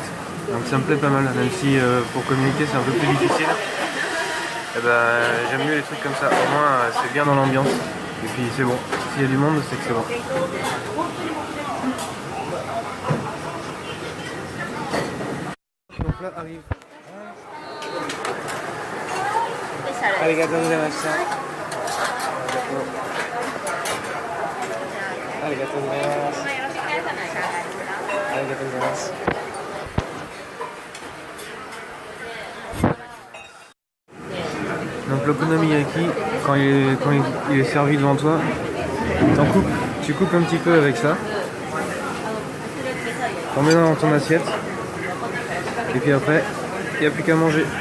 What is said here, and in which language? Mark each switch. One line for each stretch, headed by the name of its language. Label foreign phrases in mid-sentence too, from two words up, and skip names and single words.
French: Donc ça me plaît pas mal, même si pour communiquer c'est un peu plus difficile. Et j'aime mieux les trucs comme ça, au moins c'est bien dans l'ambiance. Et puis c'est bon, s'il y a du monde c'est que c'est bon. Donc là arrive.
Japanese: ありがとうございました. ありがとうございます. ありがとうございます.
French: Donc l'okonomiyaki, quand il est servi devant toi, tu coupes un petit peu avec ça, t'en mets dans ton assiette, et puis après, il n'y a plus qu'à manger.